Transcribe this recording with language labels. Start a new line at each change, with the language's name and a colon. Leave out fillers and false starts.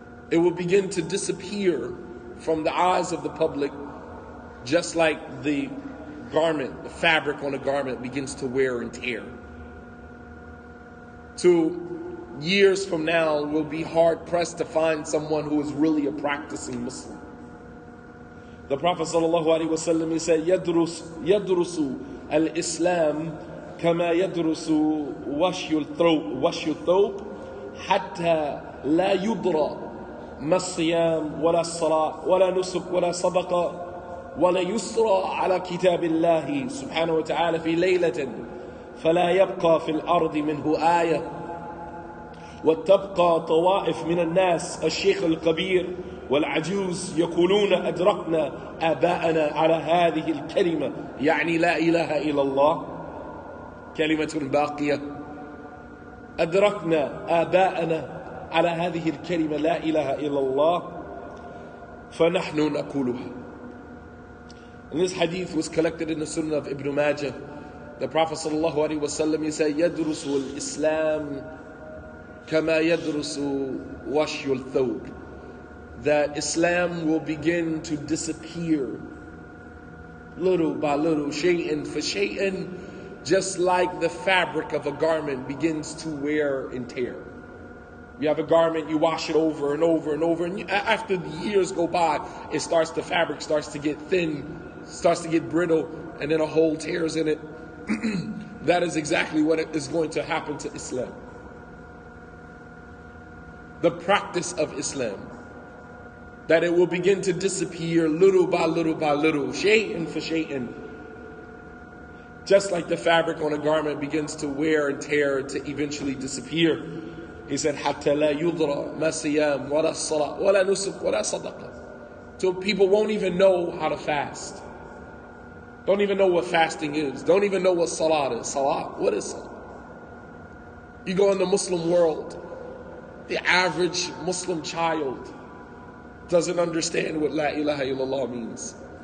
English: It will begin to disappear from the eyes of the public, just like the garment, the fabric on a garment begins to wear and tear. To years from now, we'll be hard pressed to find someone who is really a practicing Muslim. The Prophet ﷺ, he said,
Arabic: يدرس الإسلام كما يدرس وشي الثوب حتى لا يدرى ما الصيام ولا الصلاة ولا نسك ولا صدقة ولا يسرى على كتاب الله سبحانه وتعالى في ليلة فلا يبقى في الأرض منه آية وتبقى طوائف من الناس الشيخ الكبير والعجوز يقولون أدركنا آباءنا على هذه الكلمة، يعني لا إله إلا الله، كلمة باقية. أدركنا آباءنا على هذه الكلمة لا إله إلا الله فنحن نقولها.
English: And this hadith was collected in the Sunnah of Ibn Majah. The Prophet ﷺ, he said,
Arabic: يدرس الإسلام كما يدرس وشي الثوب,
English: that Islam will begin to disappear little by little, shay'an for shay'an, just like the fabric of a garment begins to wear and tear. You have a garment, you wash it over and over and over, and after the years go by, the fabric starts to get thin, starts to get brittle, and then a hole tears in it. That is exactly what is going to happen to Islam. The practice of Islam, that it will begin to disappear little by little by little, shay'an for shay'an. Just like the fabric on a garment begins to wear and tear to eventually disappear. He said,
Arabic: حَتَّى لَا يُضْرَ مَا صِيَامْ وَلَا الصَّلَاةِ وَلَا نُسُكْ وَلَا صَدَقَةِ.
English: So people won't even know how to fast. Don't even know what fasting is. Don't even know what salat is. Salat, what is salat? You go in the Muslim world, the average Muslim child doesn't understand what La ilaha illallah means.